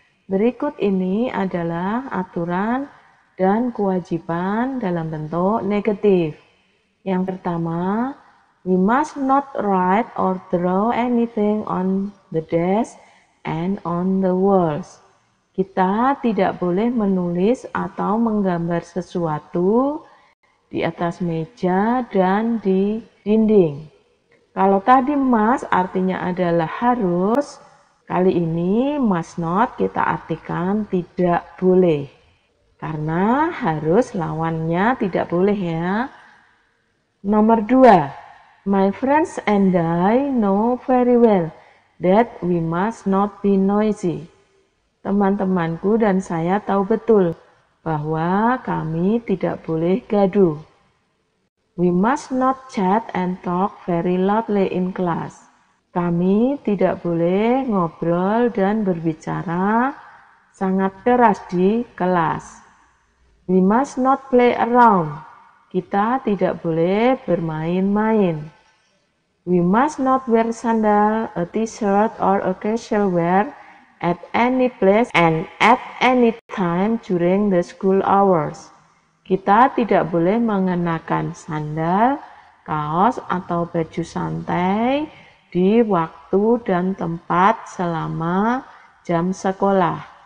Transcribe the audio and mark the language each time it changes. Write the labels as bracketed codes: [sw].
[id] Berikut ini adalah aturan dan kewajiban dalam bentuk negatif. Yang pertama, [en] we must not write or draw anything on the desk and on the walls. [id] Kita tidak boleh menulis atau menggambar sesuatu di atas meja dan di dinding. Kalau tadi must artinya adalah harus, kali ini must not kita artikan tidak boleh. Karena harus lawannya tidak boleh ya. Nomor 2, [en] my friends and I know very well that we must not be noisy. [id] Teman-temanku dan saya tahu betul bahwa kami tidak boleh gaduh. [en] We must not chat and talk very loudly in class. [id] Kami tidak boleh ngobrol dan berbicara sangat keras di kelas. [en] We must not play around. [id] Kita tidak boleh bermain-main. [en] We must not wear sandal, a t-shirt, or a casual wear at any place and at any time during the school hours. [id] Kita tidak boleh mengenakan sandal, kaos, atau baju santai di waktu dan tempat selama jam sekolah.